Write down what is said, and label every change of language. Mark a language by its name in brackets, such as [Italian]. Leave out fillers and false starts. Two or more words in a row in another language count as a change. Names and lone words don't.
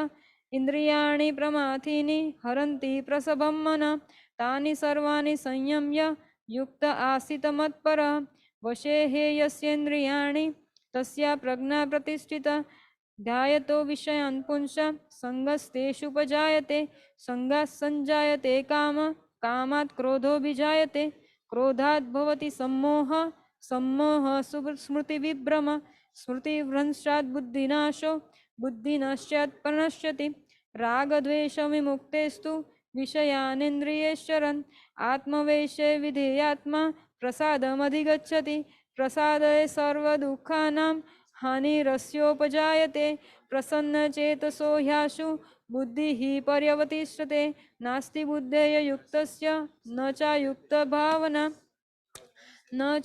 [Sanskrit] ઇન્દ્રિયાણિ પ્રમાથીની હરંતી પ્રસભમ મન તાની સર્વાણી સંયમ્ય યુક્ત આસિત મત્પર વશે હે યસ્યેન્દ્રિયાણિ તસ્યા પ્રજ્ઞા પ્રતિષ્ઠિતા ધ્યાયતો વિષયાન પુંસ સંગસ્તેષુપજાયતે સંગાત સંજાયતે કામ કામાત ક્રોધોభిજાયતે ક્રોધાત ભવતિ सम्मोह सम्मोह સ્મૃતિવિભ્રમ સ્મૃતિભ્રંશાત બુદ્ધિનાશો બુદ્ધિનશ્ચાત પ્રનશ્યતિ રાગદ્વેષવિમુક્તેસ્તુ વિષયાનેન્દ્રિયેશ્ચરन् આત્મવૈશે વિધેયાત્મા પ્રસાદમધિગચ્છતિ પ્રસાદે સર્વદુઃખાનાં હાનિરસ્યોપજાયતે પ્રસન્નચેતસો હ્યાશુ બુદ્ધિઃ પર્યવતિષ્ઠતે નાસ્તિ બુદ્ધેય યુક્તસ્ય ન ચાયુક્ત ભાવના ન